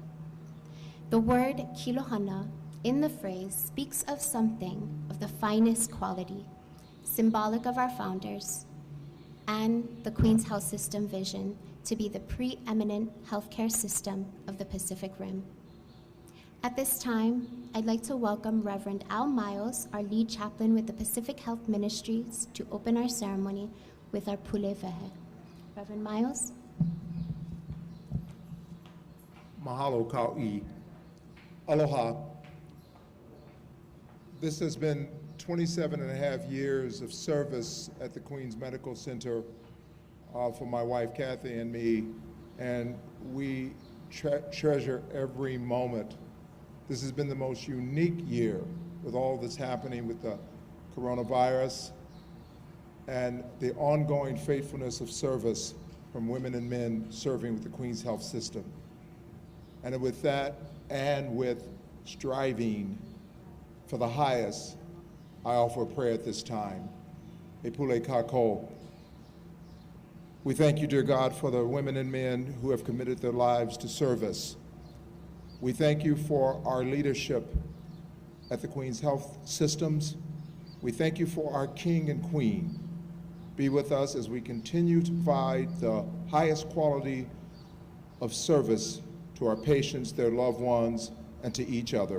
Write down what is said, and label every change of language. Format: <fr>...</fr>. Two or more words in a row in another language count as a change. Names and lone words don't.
<en>The word Kilohana in the phrase speaks of something of the finest quality, symbolic of our founders and the Queen's Health System vision to be the preeminent healthcare system of the Pacific Rim. At this time, I'd like to welcome Reverend Al Miles, our lead chaplain with the Pacific Health Ministries, to open our ceremony with our</en> <haw>Pule Vehe.</haw> <en>Reverend Miles. Mahalo Kau'i. Aloha. This has been 27 and a half years of service at the Queens Medical Center for my wife Kathy and me, and we treasure every moment. This has been the most unique year with all that's happening with the coronavirus and the ongoing faithfulness of service from women and men serving with the Queens Health System. And with that, and with striving for the highest, I offer a prayer at this time.</en> <haw>E pule kako.</haw> <en>We thank you, dear God, for the women and men who have committed their lives to service. We thank you for our leadership at the Queen's Health Systems. We thank you for our King and Queen. Be with us as we continue to provide the highest quality of service to our patients, their loved ones, and to each other.</en>